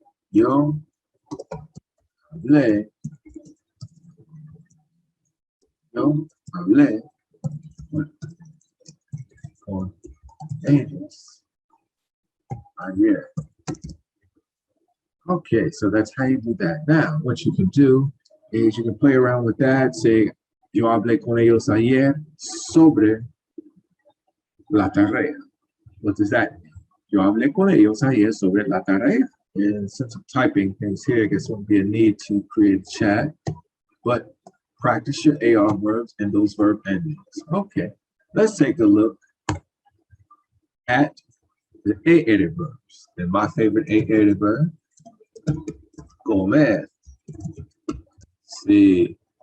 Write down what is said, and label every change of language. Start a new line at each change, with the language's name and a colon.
Spanish: Yo hablé, yo hablé con ellos ayer.
English: Okay, so that's how you do that. Now, what you can do is you can play around with that. Say,
Spanish: yo hablé con ellos ayer sobre la tarea.
English: What does that mean?
Spanish: Yo hablé con ellos ayer sobre la tarea.
English: And since I'm typing things here, I guess there won't be a need to create a chat, but practice your AR verbs and those verb endings. Okay, let's take a look at the A-headed verbs. And my favorite A-headed verb, comer. See.